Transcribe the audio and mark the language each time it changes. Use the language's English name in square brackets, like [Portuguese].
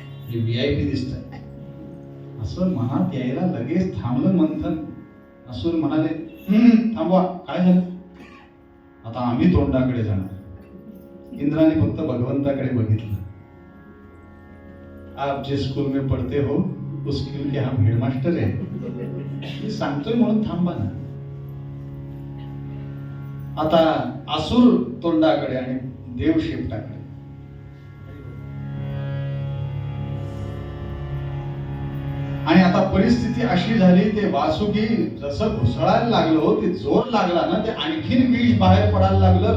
[Marathi] VIP दिसत आहे असं मनात यायला लगेच थांबलं मंथन. असुर म्हणाले थांबवा, काय झालं? आता आम्ही तोंडाकडे जाणार. इंद्राने फक्त भगवंताकडे बघितलं. [Hindi] आप जे स्कूल में पढ़ते हो उस स्कूल के हम हेडमास्टर है, [Marathi] मी सांगतोय म्हणून थांबा ना. आता असुर तोंडाकडे आणि देव शेपटाकडे. आणि आता परिस्थिती अशी झाली, ते वासुकी जसं घुसळायला लागलो, ते जोर लागला ना, ते आणखीन विष बाहेर पडायला लागलं.